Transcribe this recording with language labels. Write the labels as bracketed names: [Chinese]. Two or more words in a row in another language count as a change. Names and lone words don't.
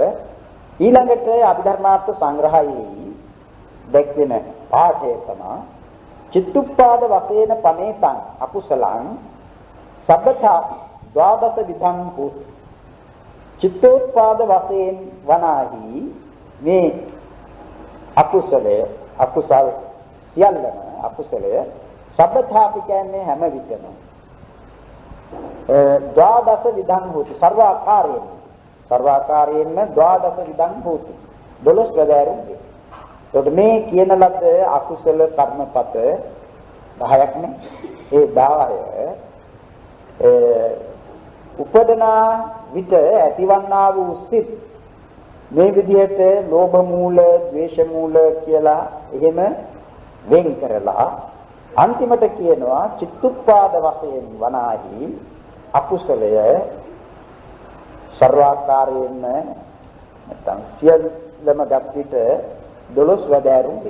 [Sinhala] ඊළඟට අභිධර්මාර්ථ සංග්‍රහයේ දැක්වෙන පාඨය තමයි චිත්තුප්පාද වශයෙන් [Pali] පනේතං අකුසලං සබ්බතා ද්වාදස විධං හෝති. [Sinhala] චිත්තෝත්පාද වශයෙන් වනාහි මේ අකුසලය අකුසල් සියල්ලම අකුසලය සබ්බතාපි කියන්නේ හැම විටම [Pali] ද්වාදස විධං හෝති [Sinhala] සර්වාකාරයෙන්ම [Pali] ද්වාදස විධං හෝති [Sinhala] 12 වැදෑරුම් වේ. එතකොට මේ කියන ලද අකුසල කර්මපත 10ක් නේ. ඒ 10 උපදනා විට ඇතිවන්නා වූ සිත් මේ විදිහට ලෝභ මූල, ද්වේෂ මූල කියලා එහෙම වෙන් කරලා අන්තිමට කියනවා චිත්තුප්පාද වශයෙන් වනාහි අකුසලය සර්වාකාරයෙන්ම නැත්නම් සියල්ලම ගත්විට 12 වැදෑරුම් වේ.